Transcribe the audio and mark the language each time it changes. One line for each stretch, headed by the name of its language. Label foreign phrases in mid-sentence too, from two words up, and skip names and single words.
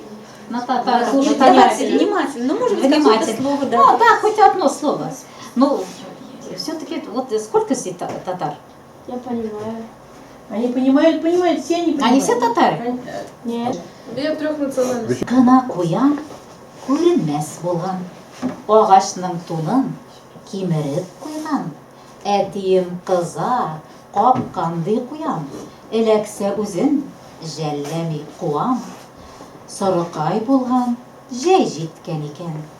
Russian: На татар. Слушайте внимательно. Ну, может быть, какое-то слово, да. Ну, да, хоть одно слово. Ну, все-таки, вот сколько здесь татар? Я понимаю. Они понимают, все они понимают. Они все татары? Нет. Я трех национальностей.
Tatar: Кына куян күренмәс булган, агачның тунын кимереп куйган, әтием кыза капканды куям, эләксә үзен жәлләми куам, сарыкай булган, җәй җиткән икән.